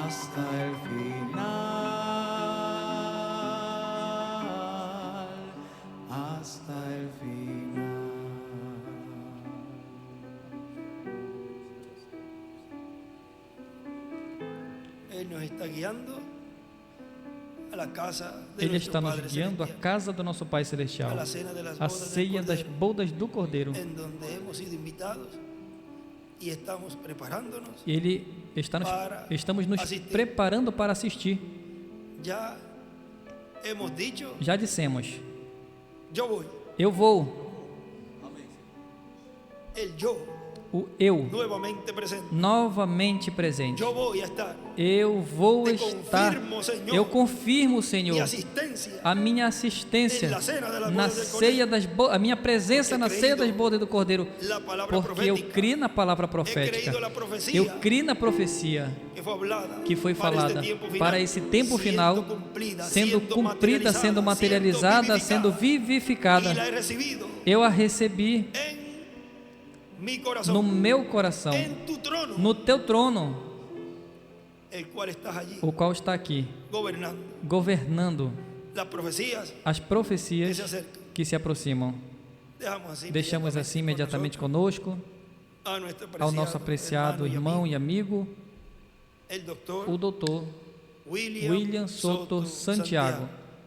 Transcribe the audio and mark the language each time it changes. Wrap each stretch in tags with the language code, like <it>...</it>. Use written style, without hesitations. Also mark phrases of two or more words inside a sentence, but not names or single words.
<es>hasta el final, hasta el final. Él nos está guiando a la casa de</es> <pt>Ele</pt> <es>nuestro</es> <pt>está nos</pt> <es>Padre</es> <pt>guiando à</pt> <es>Celestial,</es> <pt>casa do nosso Pai a Celestial,</pt> <es>la cena de las</es> <pt>a</pt> <es>bodas del</es> <pt>ceia das</pt> <es>Cordero,</es> <pt>bodas do Cordeiro.</pt> <es>en donde hemos sido invitados y estamos preparándonos.</es> <pt>Estamos nos assistir. preparando para assistir.</pt> <es>Ya hemos dicho,</es> <pt>Já dissemos,</pt> <es>yo voy,</es> <pt>eu vou,</pt> <es>el yo</es> <pt>o eu,</pt> <es>nuevamente presente.</es> <pt>novamente presente.</pt> <es>Yo voy a estar.</es> <pt>Eu vou</pt> <es>Te</es> <pt>estar, confirmo, Senhor, eu confirmo,</pt> <es>Mi</es> <pt>Senhor,</pt> <es>asistencia</es> <pt>a minha assistência</pt> <es>en la cena de las</es> <pt>na</pt> <es>bodas del</es> <pt>ceia das bodas, a minha presença</pt> <es>Porque</es> <pt>na ceia</pt> <es>creído</es> <pt>das bodas do Cordeiro,</pt> <es>la palabra</es> <pt>porque eu</pt> <es>profética</es> <pt>criei na palavra</pt> <es>He</es> <pt>profética,</pt> <es>creído la profecía</es> <pt>eu criei na profecia</pt> <es>que fue hablada</es> <pt>que foi</pt> <es>para</es> <pt>falada</pt> <es>este tiempo final,</es> <pt>para esse tempo final, sendo cumprida, sendo materializada, sendo vivificada.</pt> <es>y la he recibido</es> <pt>Eu a recebi</pt> <es>en mi corazón,</es> <pt>no meu coração,</pt> <es>en tu trono,</es> <pt>no teu trono,</pt> <es>el cual estás allí</es> <pt>o qual está aqui,</pt> <es>gobernando.</es> <pt>governando</pt> <es>Las profecías</es> <pt>as</pt> <es>que</es> <pt>profecias</pt> <es>se acercan.</es> <pt>que se aproximam. Deixamos assim imediatamente conosco</pt> <es>a nuestro</es> <pt>ao nosso apreciado irmão e amigo,</pt> <es>el doctor</es> <pt>o doutor</pt> <es>William</es> <pt>William Soto Santiago.</pt>